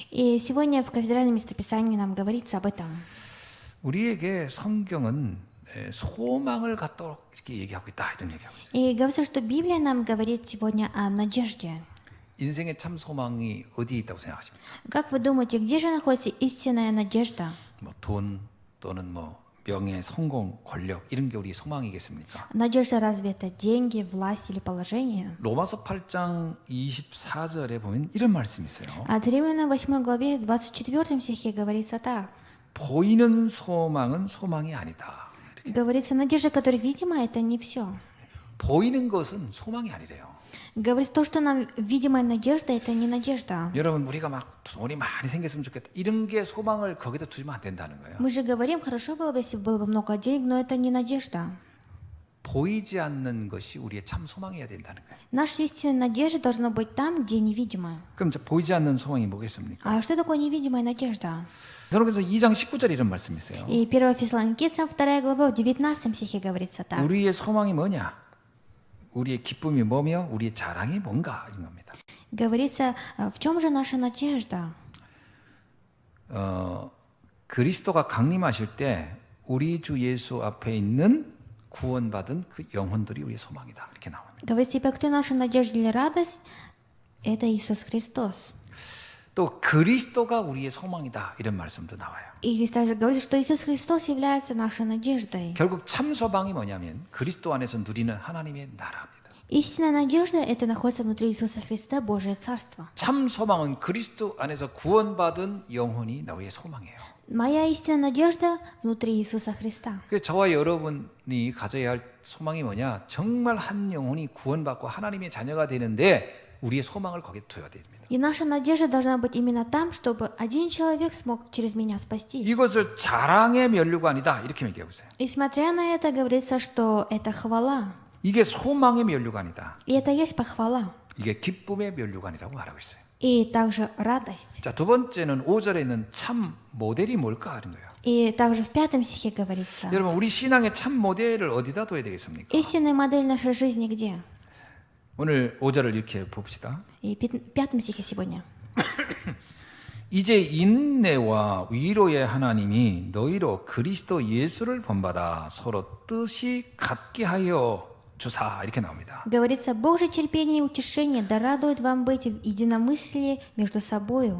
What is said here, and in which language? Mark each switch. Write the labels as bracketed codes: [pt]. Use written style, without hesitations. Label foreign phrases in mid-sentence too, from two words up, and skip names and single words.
[ru] И сегодня в кафедральном местописании нам говорится об этом. [ko] 우리에게 성경은 소망을 갖도록 이렇게 얘기하고 있다 이런 얘기하고 있어요. [ru] И говорится, что Библия нам говорит сегодня о надежде. [ko] 인생의 참 소망이 어디에 있다고 생각하십니까? [ru] Как вы думаете, где же находится истинная надежда? [ko] 뭐 돈 또는 뭐 명예, 성공, 권력 이런 게 우리의 소망이겠습니까? [ru] Надежда разве это деньги, власть или положение? [ko] 로마서 8장 24절에 보면 이런 말씀이 있어요. [ru] От Римлянам 8 главе 24 стихе говорится так. [ko] 보이는 소망은 소망이 아니다. [ru] Говорится, надежда, которая видима, это не все. [ko] 보이는 것은 소망이 아니래요. [ru] Говорится, то, что нам видимая надежда, это не надежда. [ko] 여러분 우리가 막 돈이 많이 생겼으면 좋겠다. 이런 게 소망을 거기다 두면 안 된다는 거예요. [ru] Мы же говорим, хорошо было бы, если было бы много денег, но это не надежда. [ko] 보이지 않는 것이 우리의 참 소망이어야 된다는 거예요. [ru] Наша истинная надежда должна быть там, где невидимая. [ko] 그럼 이제 보이지 않는 소망이 뭐겠습니까? [ru] А что такое невидимая надежда? [ko] 그래서 2장 19절에 이런 말씀이 있어요. [ru] И 1 Фессалоникийцам 2 глава в 19 стихе говорится так. [ko] 우리의 소망이 뭐냐? 우리의 기쁨이 뭐며 우리의 자랑이 뭔가 이런 겁니다. [ru] Говорится, в чем же наша надежда? [ko] 그리스도가 강림하실 때 우리 주 예수 앞에 있는 구원받은 그 영혼들이 우리의 소망이다. 이렇게 나옵니다. [ru] Говорится, ибо кто наша надежда или радость, это Иисус Христос. [ko] 또 그리스도가 우리의 소망이다. 이런 말씀도 나와요. [ru] И здесь также говорится, что Иисус Христос является нашей надеждой. [ko] 결국 참 소망이 뭐냐면 그리스도 안에서 누리는 하나님의 나라입니다. [ru] Истинная надежда – это находится внутри Иисуса Христа, Божие Царство. [ko] 참 소망은 그리스도 안에서 구원받은 영혼이 너의 소망이에요. [ru] Моя истинная надежда внутри Иисуса Христа. [ko] 그래서 저와 여러분이 가져야 할 소망이 뭐냐? 정말 한 영혼이 구원받고 하나님의 자녀가 되는데 우리의 소망을 거기에 둬야 됩니다. [ru] И наша надежда должна быть именно там, чтобы один человек смог через меня спастись. [ko] 이것을 자랑의 면류가 아니다. 이렇게 얘기하고 있어요. [ru] И смотря на это, говорится, что это хвала. [ko] 이게 소망의 면류가 아니다. [ru] И это есть похвала. [ko] 이게 기쁨의 면류가 아니라고 말하고 있어요. [ru] И также радость. [ko] 자, 두 번째는 5절에 있는 참 모델이 뭘까 하는 거예요. [ru] И также в 5 стихе говорится. [ko] 여러분, 우리 신앙의 참 모델을 어디다 둬야 되겠습니까? [ru] Истинная модель нашей жизни где? [ko] 오늘 5절을 이렇게 봅시다. [ru] И в 5 стихе сегодня. [ko] 이제 인내와 위로의 하나님이 너희로 그리스도 예수를 본받아 서로 뜻이 같게 하여 주사 이렇게 나옵니다. [ru] Говорится, Бог же терпение и утешение да радует вам быть в единомыслии между собою.